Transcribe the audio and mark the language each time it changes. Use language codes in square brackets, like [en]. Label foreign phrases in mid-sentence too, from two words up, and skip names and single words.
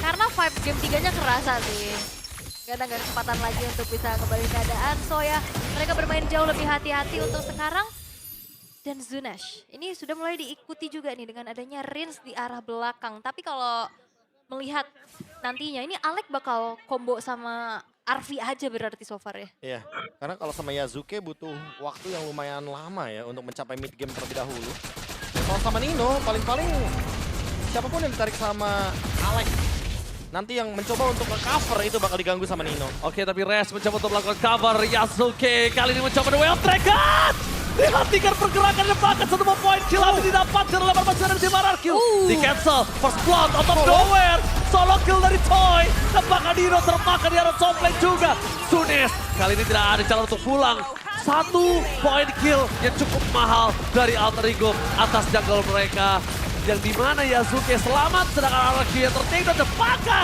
[id] karena [en] vibe game [id] 3-nya kerasa sih. Gak ada kesempatan lagi untuk bisa kembali keadaan. So ya, mereka bermain jauh lebih hati-hati untuk sekarang. Dan Zunash, ini sudah mulai diikuti juga nih dengan adanya Rins di arah belakang. Tapi kalau melihat nantinya, ini Alec bakal combo sama Arvi aja berarti [en] so far [id] ya. Iya, karena kalau sama Yazuke butuh waktu yang lumayan lama ya untuk mencapai [en] mid game [id] terlebih dahulu. Dan kalau sama Nino, paling-paling siapapun yang ditarik sama Alex, nanti yang mencoba untuk nge-cover itu bakal diganggu sama Nino. Oke, tapi Rez mencoba untuk melakukan cover. Yasuke kali ini mencoba [en] the way of dragon. [id] Dihentikan pergerakan dan bahkan satu poin kill tapi didapatkan oleh permainan dari tim RRQ. [en] Di cancel, First Blood out of nowhere. Solo kill [id] dari Toy. Dan bahkan Nino termakan di arah [en] top lane [id] juga. Sunes kali ini tidak ada jalan untuk pulang. 1 poin kill yang cukup mahal dari Alter Ego atas jungle mereka. Yang dimana Yasuke selamat sedangkan RRQ yang tertake dan tepakan.